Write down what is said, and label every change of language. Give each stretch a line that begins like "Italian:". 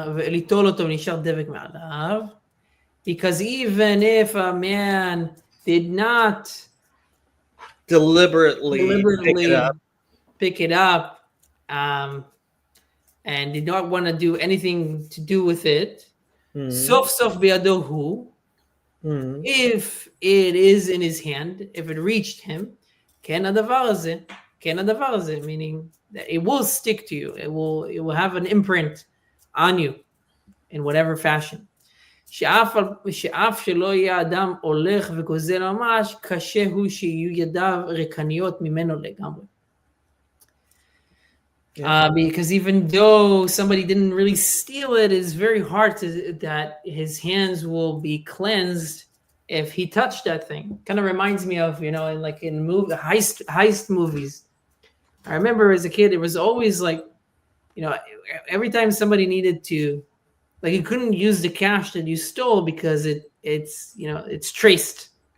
Hebrew: ליטול אותו ונשאר דבק מעליו.
English: Because even if a man did not deliberately pick it up and did not want to do anything to do with it,
Hebrew: sof sof biyado hu,
English: if it is in his hand, if it reached him,
Hebrew: ken hadavar hazeh,
English: meaning that it will stick to you. It will have an imprint on you in whatever fashion.
Hebrew: שאף שלא יהיה אדם הולך וגוזל ממש, קשה הוא שיהיו ידיו ריקניות ממנו לגמרי.
English: Because even though somebody didn't really steal it, it's very hard that his hands will be cleansed if he touched that thing. Kind of reminds me of, in heist movies. I remember as a kid, it was always like, every time somebody needed to, like, you couldn't use the cash that you stole because it's traced.